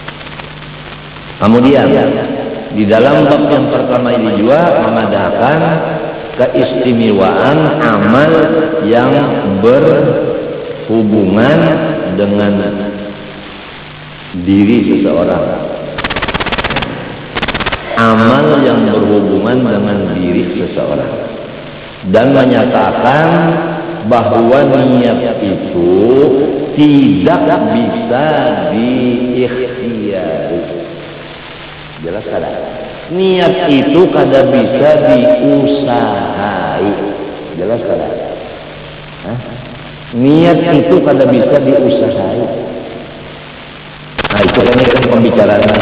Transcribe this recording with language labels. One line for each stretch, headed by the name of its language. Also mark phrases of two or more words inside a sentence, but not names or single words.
Indonesian: Kemudian di dalam bab yang pertama ini juga memadahkan keistimewaan amal yang berhubungan dengan diri seseorang. Amal yang berhubungan dengan diri seseorang, dan menyatakan bahwa niat itu tidak bisa diikhtiari.
Banjar: Jelas kada? Niat itu kada bisa diusahai. Jelas kada? Niat itu kada bisa diusahai.
Indonesian: Nah itu kan pembicaraannya.